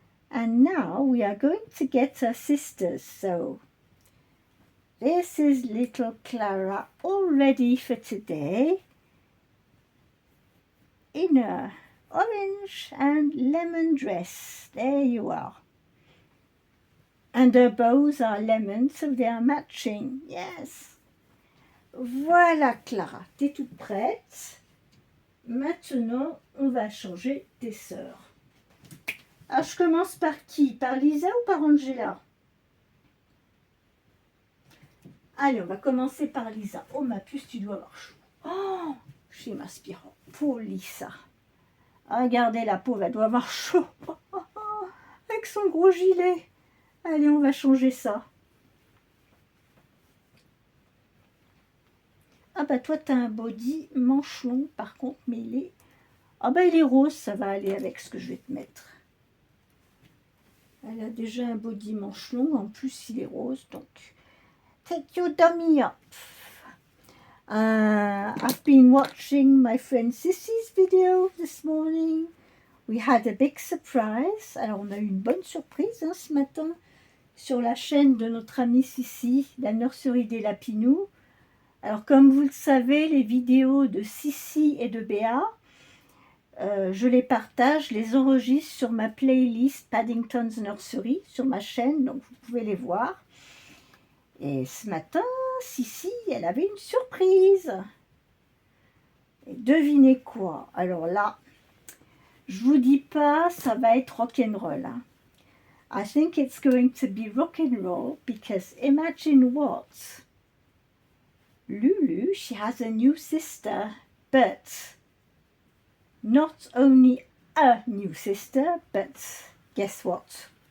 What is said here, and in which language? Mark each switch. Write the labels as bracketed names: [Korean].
[English] And now we are going to get her sisters. So this is little Clara all ready for today in a orange and lemon dress. There you are. And her bows are lemon, so they are matching. Yes. [French] Voilà Clara, t'es toute prête. Maintenant, on va changer tes sœurs. Alors, je commence par qui? Par Lisa ou par Angela? Allez, on va commencer par Lisa. Oh, ma puce, tu dois avoir chaud. Oh, j'ai m'aspirant. Pour Lisa. Regardez, la pauvre, elle doit avoir chaud. Avec son gros gilet. Allez, on va changer ça. Ah bah toi, tu as un body manche long, par contre, mais il est... Ah bah il est rose, ça va aller avec ce que je vais te mettre. Elle a déjà un body manche long, en plus il est rose, donc... [English] Take your dummy up. I've been watching my friend Sissy's video this morning. We had a big surprise. [French] Alors on a eu une bonne surprise hein, ce matin sur la chaîne de notre amie Sissy, la nurserie des Lapinous. Alors comme vous le savez, les vidéos de Sissy et de Béa, je les partage, je les enregistre sur ma playlist Paddington's Nursery, sur ma chaîne, donc vous pouvez les voir. Et ce matin, Sissy, elle avait une surprise. Et devinez quoi? Alors là, je vous dis pas, ça va être rock'n'roll. Hein. [English] I think it's going to be rock'n'roll because imagine what? Lulu, she has a new sister, but not only a new sister, but guess what?